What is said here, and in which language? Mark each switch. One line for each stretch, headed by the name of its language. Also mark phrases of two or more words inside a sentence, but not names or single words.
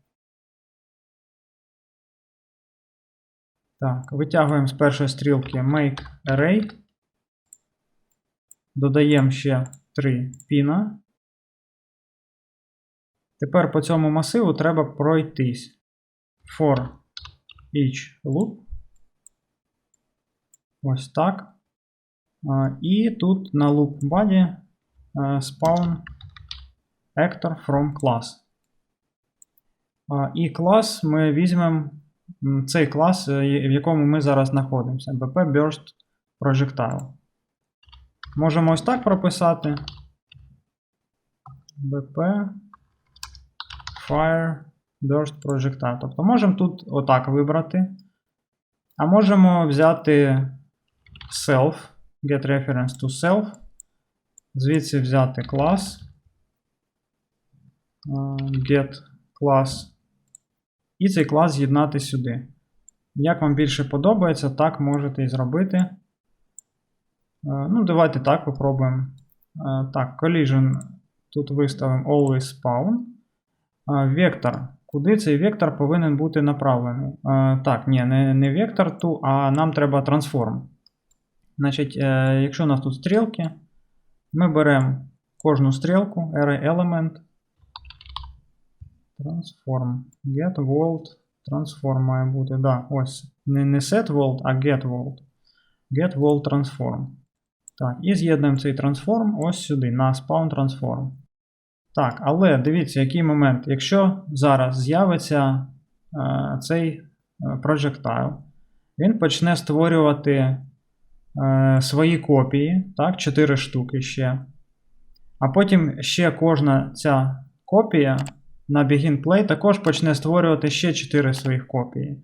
Ukrainian: Так, витягуємо з першої стрілки
English: Make Array.
Ukrainian: Додаємо ще 3 піна. Тепер по цьому масиву треба пройтись.
English: For each loop.
Ukrainian: Ось так. І тут на
English: loop body spawn actor from class.
Ukrainian: І клас ми візьмемо цей клас, в якому ми зараз знаходимося. BP Burst Projectile. Можемо ось так прописати. BP Fire Burst Projectile. Тобто можемо тут отак вибрати. А можемо взяти self,
English: get reference to self.
Ukrainian: Звідси взяти клас.
English: Get class.
Ukrainian: І цей клас з'єднати сюди. Як вам більше подобається, так можете і зробити. Ну, давайте так попробуємо. Так, collision тут виставимо
English: always spawn.
Ukrainian: Вектор. Куди цей вектор повинен бути направлений? Так, ні, не вектор to, а нам треба transform. Значить, якщо у нас тут стрілки, ми беремо кожну стрілку,
English: array element, transform, get world, transform
Ukrainian: має бути, да, ось, не
English: set world, а get world. Get world transform.
Ukrainian: Так, і з'єднуємо цей transform ось сюди, на
English: spawn transform.
Ukrainian: Так, але дивіться, який момент. Якщо зараз з'явиться цей projectile, він почне створювати свої копії, так, 4 штуки ще. А потім ще кожна ця копія на
English: begin play
Ukrainian: також почне створювати ще 4 своїх копії.